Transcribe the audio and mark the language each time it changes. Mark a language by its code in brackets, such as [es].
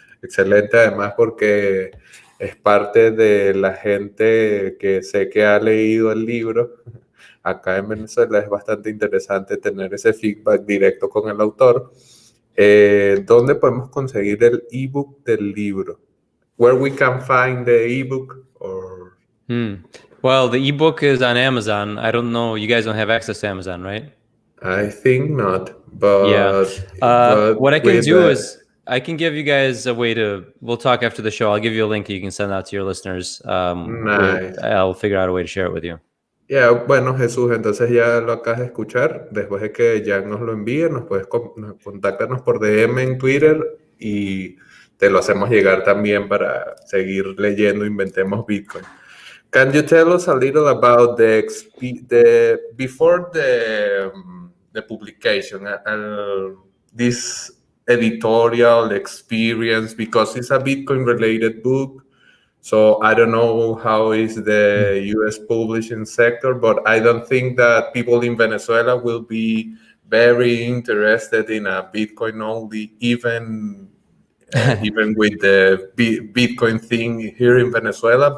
[es] Excelente, además, porque es parte de la gente que sé que ha leído el libro. Acá en Venezuela es bastante interesante tener ese feedback directo con el autor. ¿Dónde podemos conseguir el ebook del libro? [en] Where we can find the ebook or... Well, the ebook is on Amazon. I don't know. You guys don't have access to Amazon, right? I think not, but... Yeah. But what I can do is I can give you guys a way to... We'll talk after the show. I'll give you a link you can send out to your listeners. Nice. I'll figure out a way to share it with you. [es] Yeah, bueno, Jesús, entonces ya lo acabas de escuchar. Después de que Jan nos lo envíe, contáctanos por DM en Twitter y te lo hacemos llegar también para seguir leyendo Inventemos Bitcoin. [en] Can you tell us a little about before the publication, this editorial experience, because it's a Bitcoin-related book? So I don't know how is the U.S. publishing sector, but I don't think that people in Venezuela will be very interested in a Bitcoin only, even with the Bitcoin thing here in Venezuela.